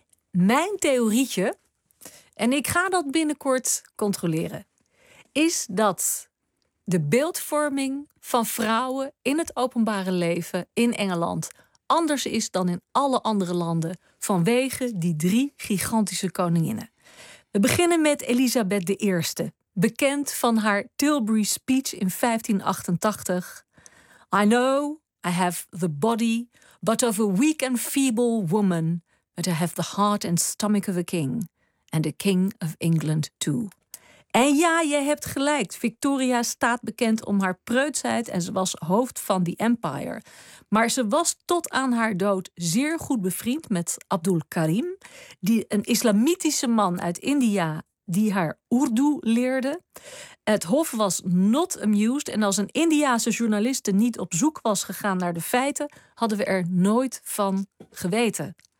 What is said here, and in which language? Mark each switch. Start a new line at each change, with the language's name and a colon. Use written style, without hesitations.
Dutch: Mijn theorietje, en ik ga dat binnenkort controleren, is dat de beeldvorming van vrouwen in het openbare leven in Engeland anders is dan in alle andere landen vanwege die drie gigantische koninginnen. We beginnen met Elisabeth I, bekend van haar Tilbury speech in 1588.
English: I know I have the body, but of a weak and feeble woman, but I have the heart and stomach of a king, and a king of England too.
Dutch: En ja, je hebt gelijk. Victoria staat bekend om haar preutsheid en ze was hoofd van die empire. Maar ze was tot aan haar dood zeer goed bevriend met Abdul Karim, die een islamitische man uit India die haar Urdu leerde. Het hof was
English: not amused
Dutch: en als een Indiase journaliste niet op zoek was gegaan naar de feiten, hadden we er nooit van geweten.